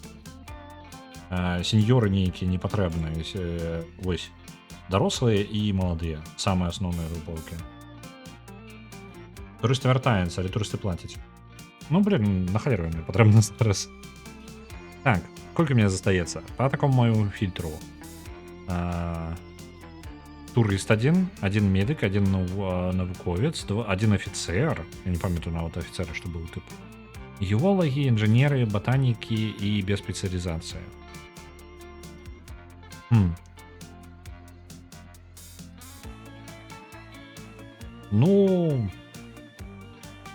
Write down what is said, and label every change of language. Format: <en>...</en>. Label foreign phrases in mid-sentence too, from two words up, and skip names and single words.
<be>Сеньоры нейкія не патрэбныя. Вось. Дарослыя і маладыя. Самыя асноўныя групоўкі. Турысты вяртаюцца, але турысты плацяць. Ну, блин, на халеру мне патрэбна зараз. Так, колькі мне застаецца? Па такому маю фільтру. Турыст один медык, один навуковец, один офіцер. Я не памятаю нават офіцера, што быў тып. Геолагі, інжынеры, батанікі і без спецыялізацыі. Ну...</be>